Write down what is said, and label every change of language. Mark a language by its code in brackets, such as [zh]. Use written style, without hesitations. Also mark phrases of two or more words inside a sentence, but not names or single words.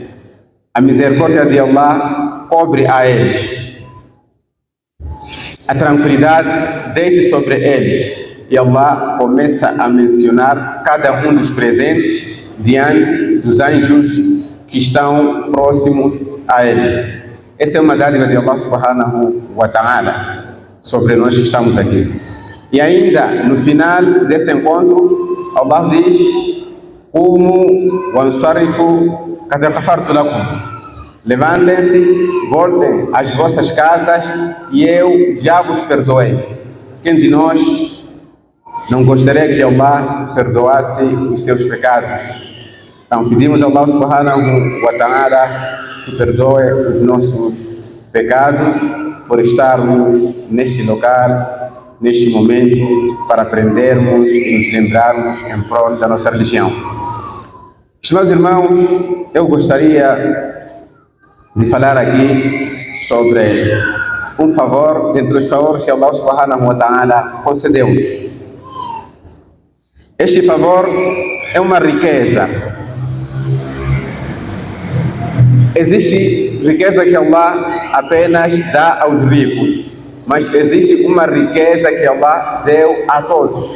[pt] A misericórdia de Allah cobre a eles. A tranquilidade desce sobre eles. E Allah começa a mencionar cada um dos presentes diante dos anjos que estão próximos a ele. Essa é uma dádiva de Allah [ar] سبحانه وتعالى [pt] sobre nós que estamos aqui. E ainda no final desse encontro, Allah diz: [ar] قوموا انصرفوا قد غفرت لكم. [pt] Levantem-se, voltem às vossas casas e eu já vos perdoei. Quem de nós não gostaria que Allah perdoasse os seus pecados? Então pedimos a Allah [ar] سبحانه وتعالى [pt] que perdoe os nossos pecados por estarmos neste local, neste momento, para aprendermos e nos lembrarmos em prol da nossa religião. Estimados irmãos, eu gostaria de falar aqui sobre um favor dentre os favores que Allah [ar] سبحانه وتعالى [pt] concedeu-nos. Este favor é uma riqueza. Existe riqueza que Allah apenas dá aos ricos, mas existe uma riqueza que Allah deu a todos.